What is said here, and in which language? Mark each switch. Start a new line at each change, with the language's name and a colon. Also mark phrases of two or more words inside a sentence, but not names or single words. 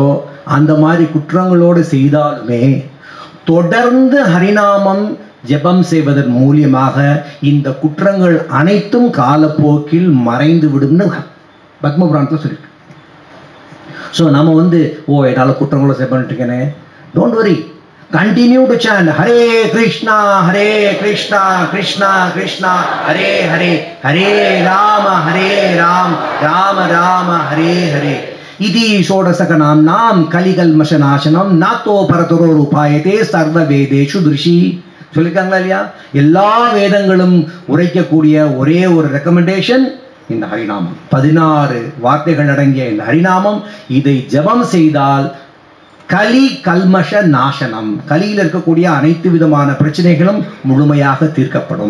Tamil: ஸோ அந்த மாதிரி குற்றங்களோடு செய்தாலுமே தொடர்ந்து ஹரிநாமம் ஜெபம் செய்வதன் மூலியமாக இந்த குற்றங்கள் அனைத்தும் காலப்போக்கில் மறைந்து விடும்னு பத்மபுராணத்தில் சொல்லியிருக்கு. ஸோ நம்ம வந்து என்னால் குற்றங்களோட சேவ் பண்ணிட்டு இருக்கேனே,
English: don't worry, continue to chant
Sanskrit: हरे कृष्ण कृष्ण कृष्ण हरे हरे हरे राम राम राम हरे हरे इति षोडशकं नाम कलिकल्मषनाशनम् नातः परतरोपायः सर्ववेदेषु दृश्यते.
Tamil: சொல்லிருக்காங்களா இல்லையா? எல்லா வேதங்களும் உரைக்கக்கூடிய ஒரே ஒரு ரெக்கமெண்டேஷன் இந்த ஹரிநாமம். 16 வார்த்தைகள் அடங்கிய இந்த ஹரிநாமம், இதை ஜபம் செய்தால்
Sanskrit: कलि कल्मष नाशनम्,
Tamil: கலியில் இருக்கக்கூடிய அனைத்து விதமான பிரச்சனைகளும் முழுமையாக தீர்க்கப்படும்.